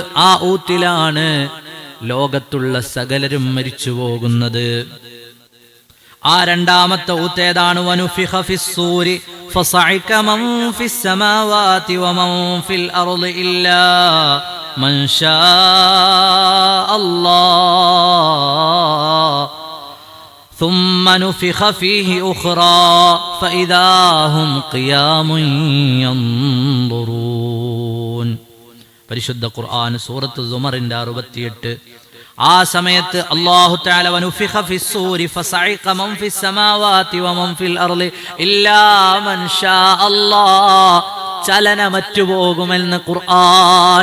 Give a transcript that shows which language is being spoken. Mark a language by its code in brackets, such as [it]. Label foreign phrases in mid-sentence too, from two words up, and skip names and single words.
[ml] ആ ഊത്തിലാണ് ലോകത്തുള്ള സകലരും മരിച്ചു പോകുന്നത്. ആ രണ്ടാമത്തെ ഊത്തേതാണ്? [ar] ونفخ في الصور فصعق من في السماوات ومن في الأرض إلا من شاء الله ثم نفخ فيه أخرى فإذا هم قيام ينظرون. [ml] പരിശുദ്ധ ഖുർആൻ സൂറത്ത് സുമറിന്റെ 68. ആ സമയത്ത് [ar] الله تعالى ونفخ في الصور فصعق من في السماوات ومن في الأرض إلا من شاء الله, [ml] ചലനമറ്റുപോകുമെന്ന് ഖുർആൻ.